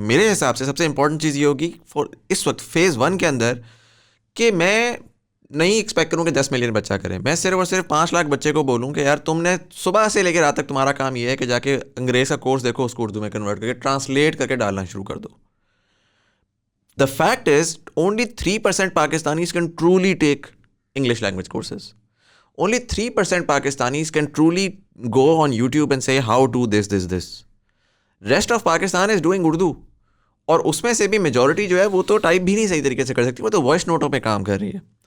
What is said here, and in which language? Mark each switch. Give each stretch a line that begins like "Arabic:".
Urdu: میرے حساب سے سب سے امپورٹنٹ چیز یہ ہوگی فار اس وقت فیز 1 کے اندر کہ میں نہیں ایکسپیکٹ کروں کہ 10 ملین بچہ کریں. میں صرف اور صرف 5 لاکھ بچے کو بولوں کہ یار تم نے صبح سے لے کے رات تک تمہارا کام یہ ہے کہ جا کے انگریز کا کورس دیکھو، اس کو اردو میں کنورٹ کر کے ٹرانسلیٹ کر کے ڈالنا شروع کر دو.
English: The fact is only 3% Pakistanis can truly take English language courses. Only 3% Pakistanis can truly go on YouTube and say how to this. Rest of Pakistan is doing Urdu.
Urdu: اور اس میں سے بھی میجورٹی جو ہے وہ تو ٹائپ بھی نہیں صحیح طریقے سے کر سکتی، وہ تو وائس نوٹوں پہ کام کر رہی ہے.